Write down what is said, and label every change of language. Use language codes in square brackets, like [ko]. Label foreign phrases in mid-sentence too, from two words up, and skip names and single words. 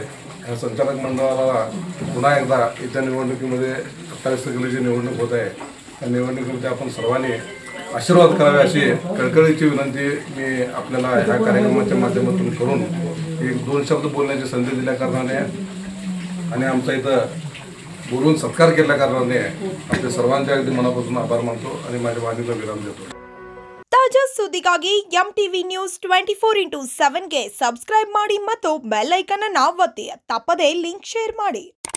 [mr] ह्या संचालक मंडळाला पुन्हा एकदा येत्या निवडणुकीमध्ये 28 तारखेला जी निवडणूक होत आहे त्या निवडणुकीमध्ये आपण सर्वांनी आशीर्वाद करावे अशी कळकळीची विनंती मी आपल्याला ह्या कार्यक्रमाच्या माध्यमातून करून 1-2 शब्द बोलण्याची संधी दिल्या कारणाने आणि आमचा इथं बोलून सत्कार केल्या कारणाने आपल्या सर्वांचे अगदी मनापासून आभार मानतो आणि माझ्या वाणीला विराम देतो. [kn] ತಾಜಾ ಸುದ್ದಿಗಾಗಿ ಎಂಟಿವಿ ನ್ಯೂಸ್ 24/7 ಗೆ ಸಬ್ಸ್ಕ್ರೈಬ್ ಮಾಡಿ ಮತ್ತು ಬೆಲ್ ಐಕಾನ್ ಅನ್ನು ಒತ್ತಿ. ತಪ್ಪದೇ ಲಿಂಕ್ ಶೇರ್ ಮಾಡಿ.